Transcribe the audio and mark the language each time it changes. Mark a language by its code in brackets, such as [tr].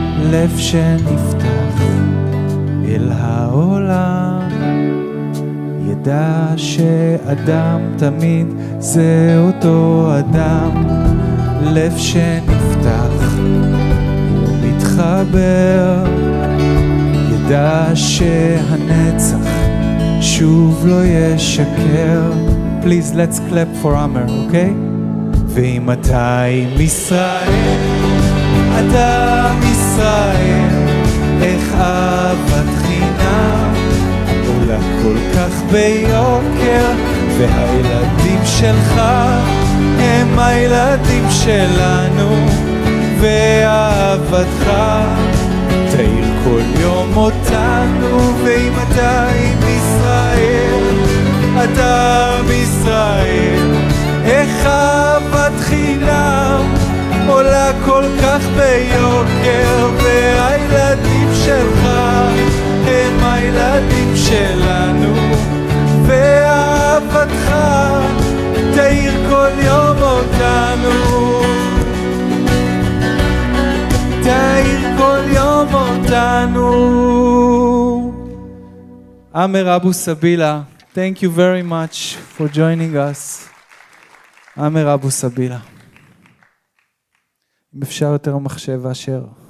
[he] לב שנפתח אל העולם, ידע שאדם תמיד זה אותו אדם. לב שנפתח ומתחבר, ידע שהנצח שוב לא ישקר. [en] Please let's clap for Amer, okay? [he] ואם אתה עם ישראל, אתה עם ישראל, איך אהבת חינם עולה כל כך ביוקר, והילדים שלך הם הילדים שלנו, ואהבתך תאיר כל יום אותנו. ואם אתה עם ישראל, אתה עם ישראל, איך אהבת חינם עולה כל כך ביוקר, והילדים שלך הם הילדים שלנו, ואהבתך תאיר כל יום אותנו, תאיר כל יום אותנו. [en] Amer Abu Sabila, thank you very much for joining us. Amer Abu Sabila. [he] אם אפשר יותר המחשב אשר.